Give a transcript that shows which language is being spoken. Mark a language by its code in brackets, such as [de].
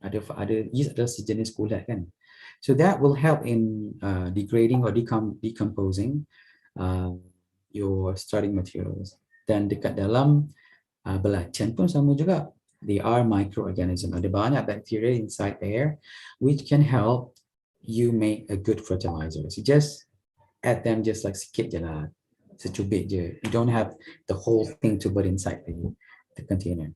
[ms] Ada yeast adalah sejenis kulat kan? [en] So that will help in degrading or decomposing your starting materials. [ms] Dan dekat dalam belacan pun sama juga. [en] They are microorganisms. [ms] Ada banyak [en] bacteria inside there which can help you make a good fertilizer. So just add them just like [ms] sikit je lah. Secubit je. [en] You don't have the whole thing to put inside the container.